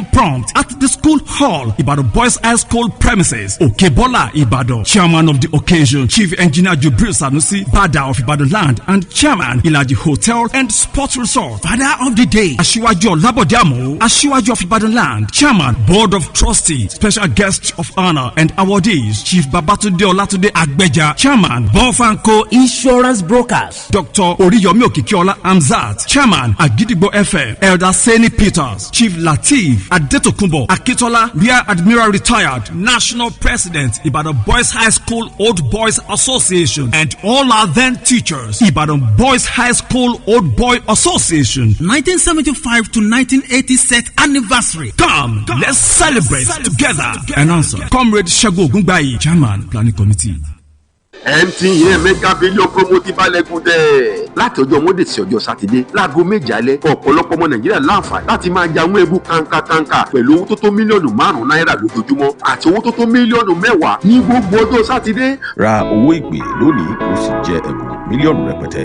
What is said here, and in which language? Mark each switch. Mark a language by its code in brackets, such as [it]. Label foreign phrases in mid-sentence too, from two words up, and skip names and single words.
[en] prompt at the school hall, Ibadan Boys High School premises, Okebola, Ibadan. Chairman of the occasion, Chief Engineer Jubril Sanusi, Bada of Ibadan Land, and Chairman, Ilaji Hotel and Sports Resort. Father of the Day, Asiwaju Olabodamo, Asiwaju of Ibadan Land, Chairman, Board of Trustees, Special Guest of Honor and Awardees, Chief Babatunde Olatunde Agbeja, Chairman, Bofanco Insurance Brokers, Dr. Oriyomi Okikiola Amzat, Chairman, Agidigbo FM, Elder Seni Peters, Chief Lateef Adetokunbo Akitola, Rear Admiral Retired, National President, Ibadan Boys High School Old Boys Association, and all our then teachers, Ibadan Boys High School Old Boy Association, 1975 to 1980 set anniversary. Come, let's celebrate together. Announcer, Comrade Shago Gungbayi, Chairman, Planning Committee. [yo] MTN mega billion promote balẹ̀kùn dẹ̀. Láti ọjọ́ Monday sí ọjọ́ Sátidé láago 7 alẹ́ ọ̀pọ̀lọpọ̀ ọmọ Nàìjíríà láǹfààní láti máa ja àwọn ẹ̀bùn kàǹkàkàǹkà pẹ̀lú owó tó tó mílíọ̀nù 5 náírà lójoojúmọ́ àti owó tó tó mílíọ̀nù 10 ní gbogbo ọjọ́ Sátidé. Ra owó ìpè lónìí kó sì jẹ ẹ̀bùn mílíọ̀nù rẹpẹtẹ.